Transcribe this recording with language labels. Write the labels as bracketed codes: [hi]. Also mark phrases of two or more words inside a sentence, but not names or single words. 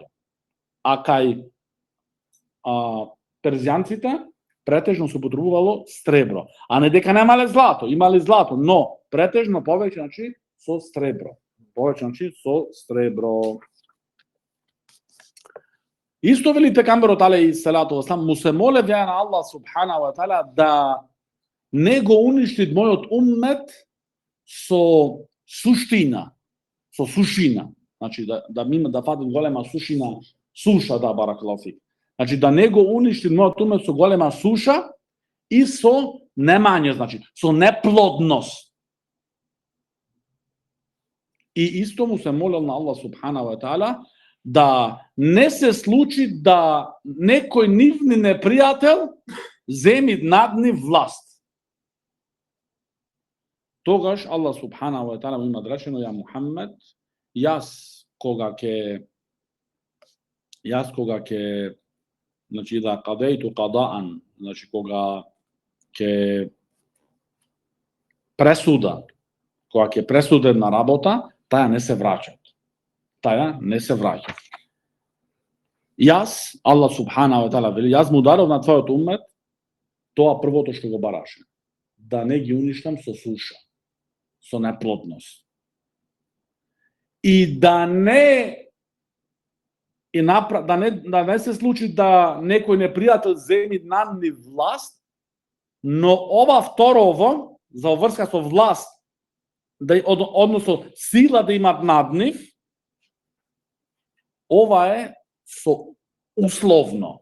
[mk] А кај перзијанците претежно се употребувало сребро. А не дека немале злато, имале злато, но претежно повеќе, значи, со сребро. Повеќе, значи, со сребро. Исто вели пегамберот [ar] عليه الصلاة والسلام, [mk] му се молев ја на [ar] الله سبحانه وتعالى [mk] да не го уништи мојот уммет со суштина, со сушина. Значи да фатим голема сушина, суша, да, [ar] بارك الله فيك. [mk] Значи да не го уништи мојот умет со голема суша и со немање, значи со неплодност. И исто му се молел на [ar] الله سبحانه وتعالى [mk] да не се случи да некој нивни непријател земи над нив власт. Тогаш [ar] الله سبحانه وتعالى [mk] има речено: [ar] يا محمد, [mk] јас кога ќе значи да [ar] قضيت قضاء, [mk] значи кога ќе пресудам на работа, таја не се враќа. Јас, [ar] الله سبحانه وتعالى [mk] вели, јас му даров на твојот уммет тоа првото што го бараше, да не ги уништам со суша, со неплодност. И да не се случи да некој непријател земи над нив власт Но ова второво, за врска со власт, односно сила да имат над нив, ова е со условно.